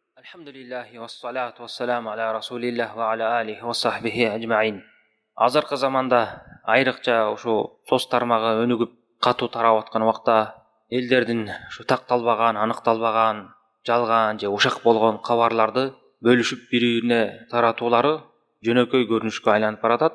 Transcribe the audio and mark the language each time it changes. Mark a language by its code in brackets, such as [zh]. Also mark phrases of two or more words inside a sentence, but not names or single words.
[ar] Alhamdulillahi والصلاة والسلام على رسول الله وعلى آله وصحبه أجمعين. [ky] Азыркы заманда айрыкча ушу соц тармагы өнүгүп катуу тарап аткан убакта элдердин ушу такталбаган, аныкталбаган, жалган же ушак болгон кабарларды бөлүшүп бири-бирине таратуулары жөнөкөй көрүнүшкө айланып баратат.